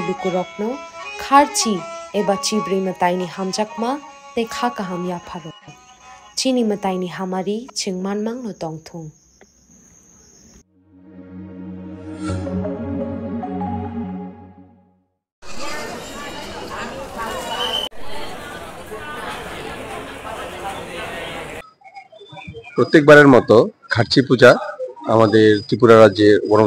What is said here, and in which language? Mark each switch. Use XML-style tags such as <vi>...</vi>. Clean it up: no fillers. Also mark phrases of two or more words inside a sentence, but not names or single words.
<trp>lukurokno kharchi eba chibri mataini hamjakma te kha kaham ya pharo chini mataini hamari chingmanmang no tongthung</trp> <bn>প্রত্যেকবারের মতো খার্চি পূজা আমাদের ত্রিপুরা রাজ্যের</bn> <en>one of</en>